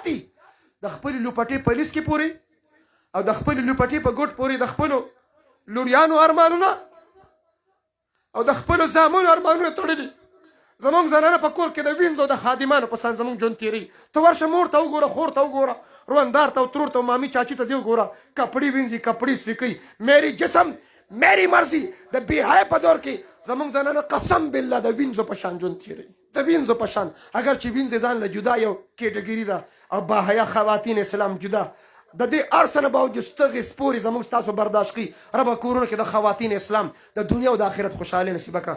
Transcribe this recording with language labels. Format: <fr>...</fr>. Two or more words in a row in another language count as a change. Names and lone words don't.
<ps>دي د خپلې لوپټې په لیست کې پورې او د خپلې لوپټې په ګوټ پورې د خپلو لوریانو ارمانونه او د خپلو زامنو ارمانونه تړلي زمونږ زنانه په کور کې د وینځو د خادمانو په سان زمونږ ژوند تېروي ته ورشه مور ته وګوره خور ته وګوره روندار ته او ترور ته مامي چاچي ته دې وګوره کپړې وینځي کپړې سرې کوي</ps> <ur>میری جسم میری مرضی</ur> <ps>د بې حیا په دور کې زمونږ زنانه قسم بالله د وینځو په شان ژوند تېروي، د وینځو په شان. اگر چې وینځې ځان له جدا یو کیټګري ده او باحیا خواتین اسلام جدا. د دې هر څه نه باوجود ستغې سپورې زموږ ستاسو برداشت کوي. ربه کورونو کې د خواتین اسلام د دنیا او د آخرت خوشحالي نصیبه کړه.</ps>